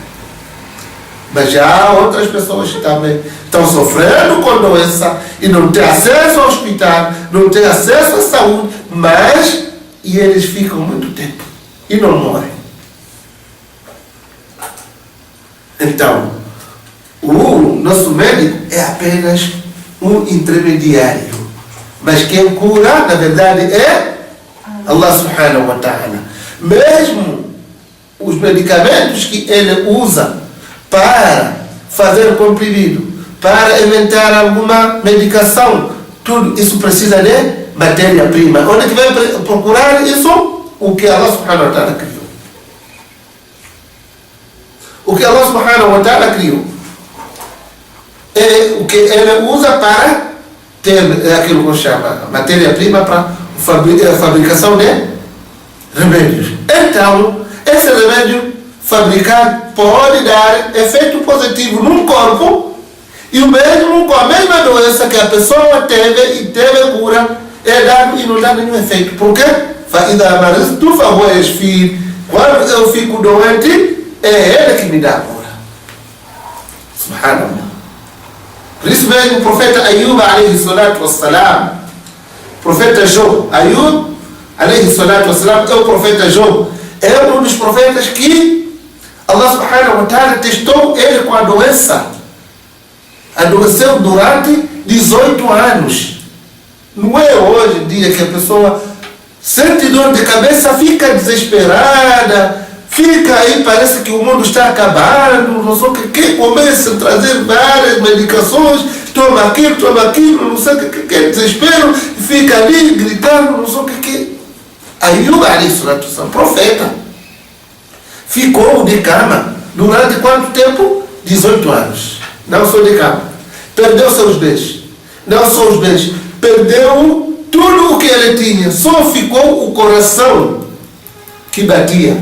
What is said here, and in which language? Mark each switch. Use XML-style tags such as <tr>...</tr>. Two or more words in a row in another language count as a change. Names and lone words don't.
<pt>Mas já há outras pessoas que também estão sofrendo com doença e não têm acesso ao hospital, não têm acesso à saúde, mas eles ficam muito tempo e não morrem. Então, o nosso médico é apenas um intermediário. Mas quem cura, na verdade, é Allah</pt> <ar>سبحانه وتعالى.</ar> <pt>Mesmo os medicamentos que ele usa para fazer comprimido, para inventar alguma medicação, tudo isso precisa de matéria-prima. Onde é que vai procurar isso? O que Allah</pt> <ar>سبحانه وتعالى</ar> <pt>criou. O que Allah</pt> <ar>سبحانه وتعالى</ar> <pt>criou é o que ele usa para ter aquilo que chama matéria-prima para a fabricação de remédios. Então, esse remédio fabricado pode dar efeito positivo num corpo e o mesmo com a mesma doença que a pessoa teve e teve cura é dado e não dá nenhum efeito. Por quê? Quando eu fico doente, é ele que me dá a cura. Subhanallah. Por isso mesmo o profeta Ayub</pt> <ar>عليه الصلاة والسلام,</ar> <pt>profeta Job, Ayub</pt> <ar>عليه الصلاة والسلام</ar> <pt>é o profeta Job, é um dos profetas que Allah</pt> <ar>سبحانه وتعالى</ar> <pt>testou ele com a doença. Adoeceu durante 18 anos. Não é hoje em dia que a pessoa sente dor de cabeça, fica desesperada, fica aí, parece que o mundo está acabando, não sei o que, começa a trazer várias medicações, toma aquilo, não sei o que, desespero, fica ali gritando, não sei o que.</pt> <ar>Ayub عليه الصلاة والسلام,</ar> <pt>profeta, ficou de cama durante quanto tempo? 18 anos. Não só de cama. Perdeu seus bens. Não só os bens. Perdeu tudo o que ele tinha. Só ficou o coração que batia.</pt>